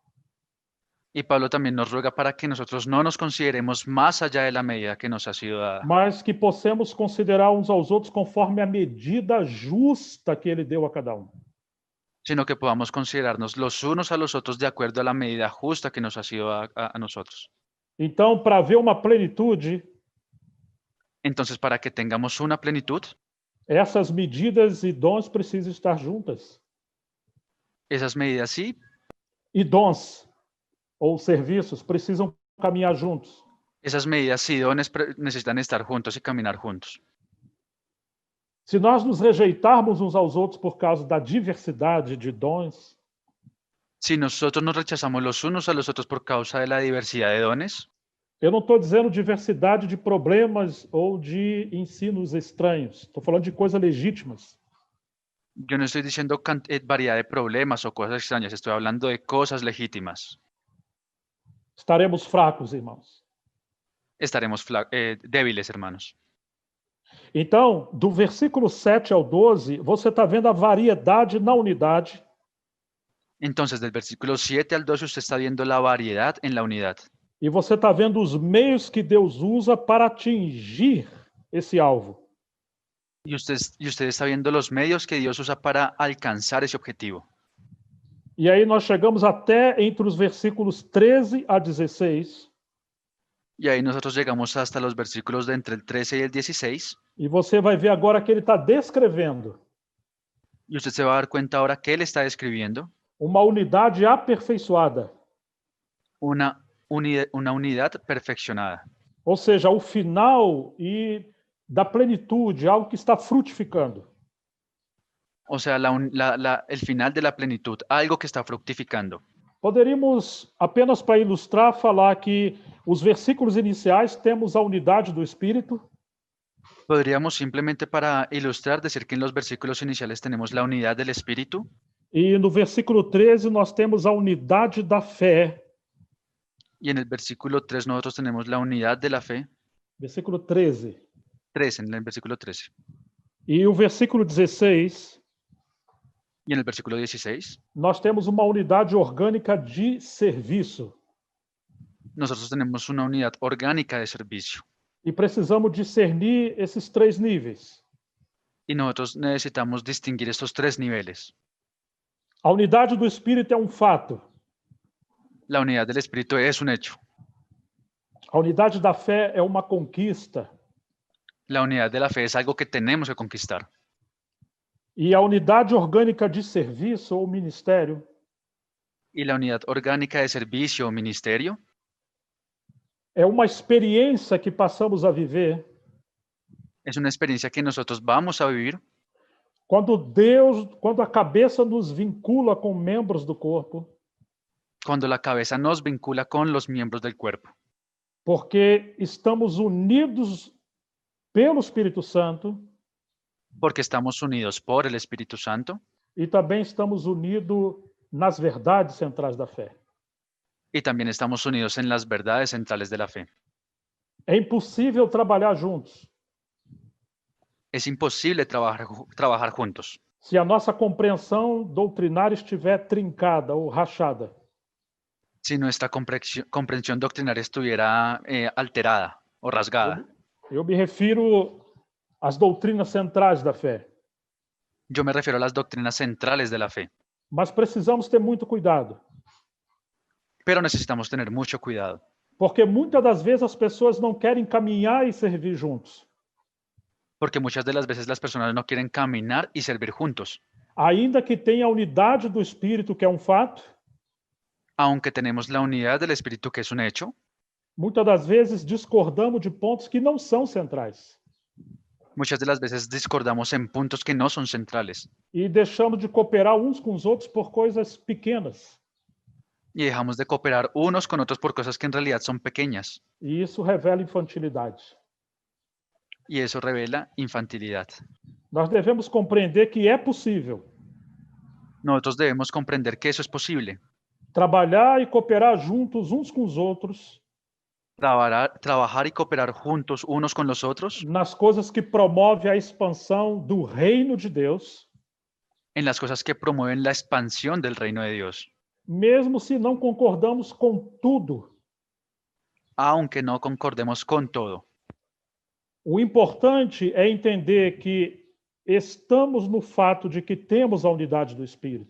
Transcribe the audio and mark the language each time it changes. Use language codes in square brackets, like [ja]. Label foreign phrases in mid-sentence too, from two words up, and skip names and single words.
[es] Y Pablo también nos ruega para que nosotros no nos consideremos más allá de la medida que nos ha sido dada, [pt] Mas que possamos considerar uns aos outros conforme a medida justa que ele deu a cada [es] sino que podamos considerarnos los unos a los otros de acuerdo a la medida justa que nos ha sido a nosotros. [pt] Então, para haver uma plenitude, [es] Entonces, para que tengamos una plenitud, [pt] essas medidas e dons precisam estar juntas. [es] esas medidas sí [pt] E dons ou serviços precisam caminhar juntos. [es] Esas medidas y dones necesitan estar juntos y caminar juntos. [pt] Se nós nos rejeitarmos uns aos outros por causa da diversidade de dons, [es] Si nosotros nos rechazamos los unos a los otros por causa de la diversidad de dones, [pt] eu não estou dizendo diversidade de problemas ou de ensinos estranhos. Estou falando de coisas legítimas. [es] yo no estoy diciendo variedad de problemas o cosas extrañas, estoy hablando de cosas legítimas. [pt] Estaremos fracos, irmãos. [es] Estaremos débiles, hermanos. [pt] Então, do versículo 7 ao 12, você está vendo a variedade na unidade. [es] Entonces, del versículo 7 al 12, usted está viendo la variedad en la unidad. [pt] E você está vendo os meios que Deus usa para atingir esse alvo. [es] Y usted está viendo los medios que Dios usa para alcanzar ese objetivo. [pt] E aí nós chegamos até entre os versículos 13 a 16. [es] Y ahí nosotros llegamos hasta los versículos de entre el 13 y el 16. [pt] E você vai ver agora que ele está descrevendo [es] Y usted se va a dar cuenta ahora que él está describiendo [pt] uma unidade aperfeiçoada. [es] una unidad perfeccionada. [pt] Ou seja, o final e da plenitude, algo que está frutificando. [es] O sea, el final de la plenitud, algo que está fructificando. [pt] Poderíamos, apenas para ilustrar, falar que os versículos iniciais temos a unidade do Espírito. [es] Podríamos simplemente para ilustrar decir que en los versículos iniciales tenemos la unidad del Espíritu. [pt] E no versículo 13 nós temos a unidade da fé. [es] Y en el versículo 3 nosotros tenemos la unidad de la fe. [pt] Versículo 13. [es] 13, en el versículo 13. [pt] E o versículo 16, [es] Y en el versículo 16 [pt] nós temos uma unidade orgânica de serviço. [es] nosotros tenemos una unidad orgánica de servicio. [pt] E precisamos discernir esses três níveis. [es] Y nosotros necesitamos distinguir estos tres niveles. [pt] A unidade do Espírito é um fato. [es] La unidad del Espíritu es un hecho. [pt] A unidade da fé é uma conquista. [es] La unidad de la fe es algo que tenemos que conquistar. [pt] E a unidade orgânica de serviço ou ministério [es] Y la unidad orgánica de servicio o ministerio [pt] é uma experiência que passamos a viver [es] es una experiencia que nosotros vamos a vivir [pt] quando a cabeça nos vincula com membros do corpo, [es] cuando la cabeza nos vincula con los miembros del cuerpo. [pt] porque estamos unidos pelo Espírito Santo [es] Porque estamos unidos por el Espíritu Santo [pt] e também estamos unidos nas verdades centrais da fé. [es] y también estamos unidos en las verdades centrales de la fe. [pt] É impossível trabalhar juntos [es] Es imposible trabajar juntos [pt] se a nossa compreensão doutrinária estiver trincada ou rachada. [es] si nuestra comprensión doctrinaria estuviera alterada o rasgada. [pt] Eu me refiro às doutrinas centrais da fé. [es] Yo me refiero a las doctrinas centrales de la fe, [pt] Mas precisamos ter muito cuidado, [es] pero necesitamos tener mucho cuidado, [pt] Porque muitas das vezes as pessoas não querem caminhar e servir juntos. [es] Porque muchas de las veces las personas no quieren caminar y servir juntos. [pt] Ainda que tenha a unidade do Espírito, que é um fato, [es] Aunque tenemos la unidad del Espíritu, que es un hecho, [pt] muitas das vezes discordamos de pontos que não são centrais. [es] muchas de las veces discordamos en puntos que no son centrales [pt] E deixamos de cooperar uns com os outros por coisas pequenas. [es] y dejamos de cooperar unos con otros por cosas que en realidad son pequeñas. [pt] E isso revela infantilidade. [es] Y eso revela infantilidad. [pt] Nós devemos compreender que é possível [es] Nosotros debemos comprender que eso es posible. [pt] trabalhar e cooperar juntos uns com os outros [es] Trabajar y cooperar juntos unos con los otros [pt] nas coisas que promovem a expansão do reino de Deus, [es] en las cosas que promueven la expansión del reino de Dios, [pt] mesmo se não concordamos com tudo. [es] aunque no concordemos con todo. [pt] O importante é entender que estamos no fato de que temos a unidade do Espírito.